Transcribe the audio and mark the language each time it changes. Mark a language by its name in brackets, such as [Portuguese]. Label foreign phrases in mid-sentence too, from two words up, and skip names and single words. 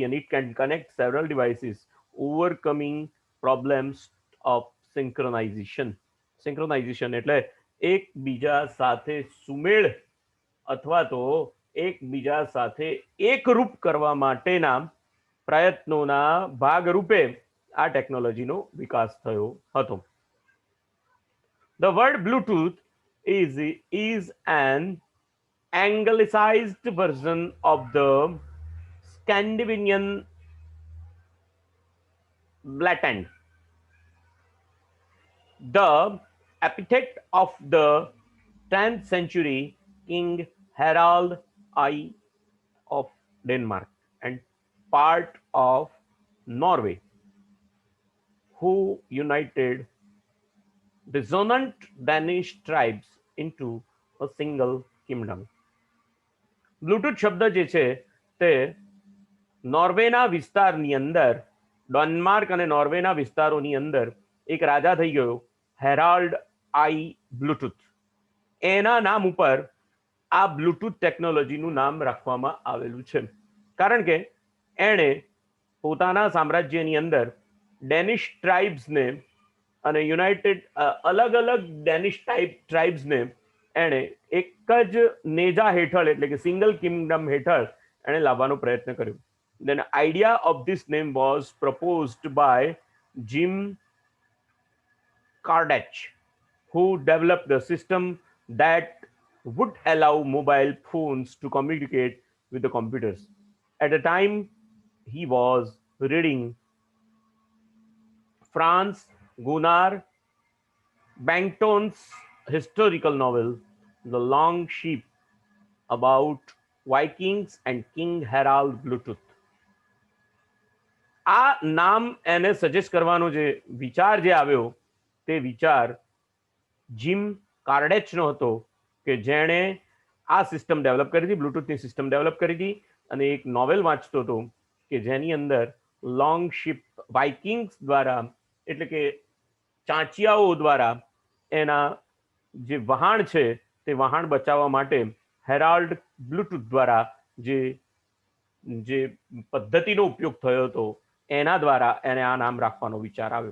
[Gujarati] અને [English] it can connect several devices overcoming problems of synchronization [Gujarati] એટલે એકબીજા સાથે સુમેળ અથવા તો એકબીજા સાથે એકરૂપ કરવા માટેના પ્રયત્નોના ભાગરૂપે આ ટેકનોલોજીનો વિકાસ થયો હતો. [English] The word Bluetooth is an anglicized version of the Scandinavian blatant. The epithet of the 10th century King Harald I of Denmark and part of Norway, who united dissonant Danish tribes into a single kingdom. [Gujarati] બ્લુટૂથ શબ્દ જે છે તે નોર્વેના વિસ્તારની અંદર, ડેનમાર્ક અને નોર્વેના વિસ્તારોની અંદર એક રાજા થઈ ગયો હેરાલ્ડ આઈ બ્લુટૂથ. એના નામ ઉપર આ બ્લુટૂથ ટેકનોલોજીનું નામ રાખવામાં આવેલું છે. કારણ કે એણે પોતાના સામ્રાજ્યની અંદર [English] Danish tribes [Gujarati] અને યુનાઇટેડ અલગ અલગ [English] Danish tribes [Gujarati] એણે એક જ નેજા હેઠળ એટલે કે [English] single kingdom [Gujarati] હેઠળ એણે લાવવાનો પ્રયત્ન કર્યો. [English] Then idea of this name was proposed by Jim Kardach, who developed the system that would allow mobile phones to communicate with the computers. At the time, he was reading Franz Gunnar Bengton's historical novel, The Long Sheep, about Vikings and King Harald Bluetooth. [Gujarati] આ નામ એને સજેસ્ટ કરવાનો જે વિચાર જે આવ્યો તે વિચાર જીમ કાર્ડેચનો હતો, કે જેણે આ [English] system develop [Gujarati] કરી હતી, બ્લૂટૂથની [English] system develop [Gujarati] કરી હતી, અને એક નોવેલ વાંચતો હતો કે જેની અંદર લોંગ શિપ વાઇકિંગ્સ દ્વારા, એટલે કે ચાંચિયાઓ દ્વારા એના જે વહાણ છે તે વહાણ બચાવવા માટે હેરાલ્ડ બ્લૂટૂથ દ્વારા જે પદ્ધતિનો ઉપયોગ થયો હતો એના દ્વારા એને આ નામ રાખવાનો વિચાર આવ્યો.